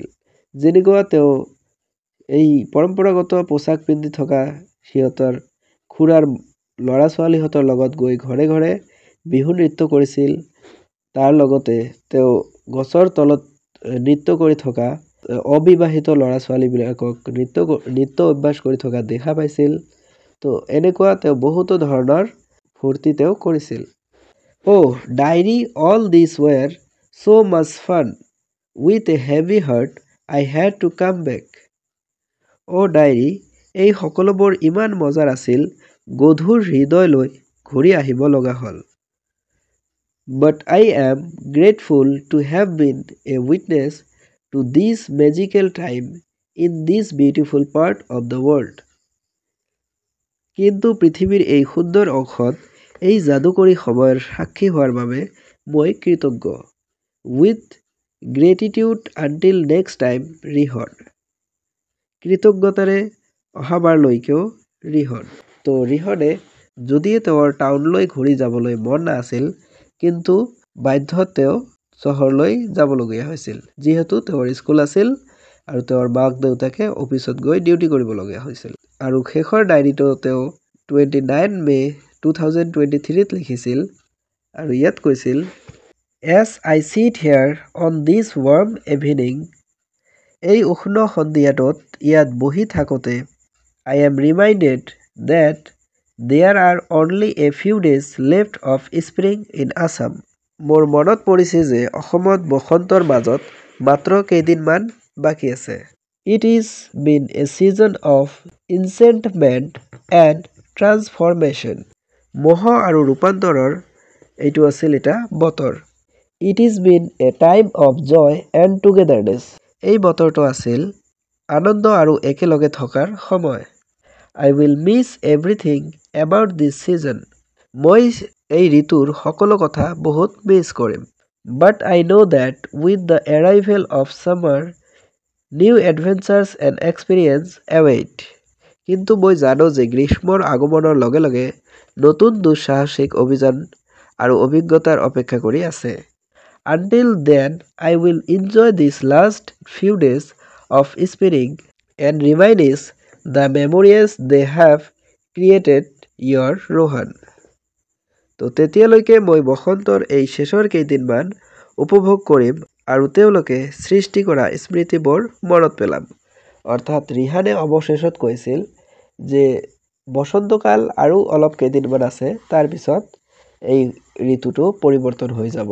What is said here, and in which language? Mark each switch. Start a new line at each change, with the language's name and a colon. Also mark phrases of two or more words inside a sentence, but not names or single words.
Assamese: যেনেকুৱা তেওঁ এই পৰম্পৰাগত পোছাক পিন্ধি থকা সিহঁতৰ খুৰাৰ ল'ৰা ছোৱালীহঁতৰ লগত গৈ ঘৰে ঘৰে বিহু নৃত্য কৰিছিল। তাৰ লগতে তেওঁ গছৰ তলত নৃত্য কৰি থকা অবিবাহিত ল'ৰা ছোৱালীবিলাকক নৃত্য অভ্যাস কৰি থকা দেখা পাইছিল। তো এনেকুৱা তেওঁ বহুতো ধৰণৰ ফূৰ্তি তেওঁ কৰিছিল।
English: Oh, diary, all these were so much fun. With a heavy heart, I had to come back.
Assamese: ডায়েৰী, এই সকলোবোৰ ইমান মজাৰ আছিল, গধুৰ হৃদয় লৈ ঘূৰি আহিব লগা হ'ল।
English: But I am grateful to have been a witness to this magical time in this beautiful part of the world.
Assamese: কিন্তু পৃথিৱীৰ এই সুন্দৰ অংশত এই যাদুকৰী সময়ৰ সাক্ষী হোৱাৰ বাবে মই কৃতজ্ঞ।
English: With gratitude until next time, ৰিহন।
Assamese: কৃতজ্ঞতাৰে অহাবাৰলৈকেও ৰিহন। তো ৰিহনে যদিও তেওঁৰ টাউনলৈ ঘূৰি যাবলৈ মন নাছিল, কিন্তু বাধ্যত তেওঁ চহৰলৈ যাবলগীয়া হৈছিল। যিহেতু তেওঁৰ স্কুল আছিল আৰু তেওঁৰ মাক দেউতাকে অফিচত গৈ ডিউটি কৰিবলগীয়া হৈছিল। আৰু শেষৰ ডায়েৰীটো তেওঁ 29 মে 2023ত লিখিছিল আৰু ইয়াত কৈছিল,
English: As I sit here on this warm evening,
Assamese: এই উষ্ণ সন্ধিয়াটোত ইয়াত বহি থাকোঁতে
English: I am reminded that there are only a few days left of spring in Assam.
Assamese: মোৰ মনত পৰিছে যে অসমত বসন্তৰ মাজত মাত্ৰ কেইদিনমান বাকী আছে।
English: It is been a season of enchantment and transformation.
Assamese: মোহ আৰু ৰূপান্তৰৰ এইটো আছিল এটা বতৰ।
English: It is been a time of joy and togetherness.
Assamese: এই বতৰটো আছিল আনন্দ আৰু একেলগে থকাৰ সময়।
English: I will miss everything about this season.
Assamese: মই এই ঋতুৰ সকলো কথা বহুত মিছ কৰিম।
English: But I know that with the arrival of summer, new adventures and experience await.
Assamese: কিন্তু মই জানো যে গ্ৰীষ্মৰ আগমনৰ লগে লগে নতুন দুঃসাহসিক অভিযান আৰু অভিজ্ঞতাৰ অপেক্ষা কৰি আছে।
English: Until then, I will enjoy these last few days of spring and reminisce the memories they have created. Your Rohan.
Assamese: তো তেতিয়ালৈকে মই বসন্তৰ এই শেষৰ কেইদিনমান উপভোগ কৰিম আৰু তেওঁলোকে সৃষ্টি কৰা স্মৃতিবোৰ মনত পেলাম। অৰ্থাৎ ৰিহানে অৱশেষত কৈছিল যে বসন্তকাল আৰু অলপ কেইদিনমান আছে, তাৰপিছত এই ঋতুটো পৰিৱৰ্তন হৈ যাব।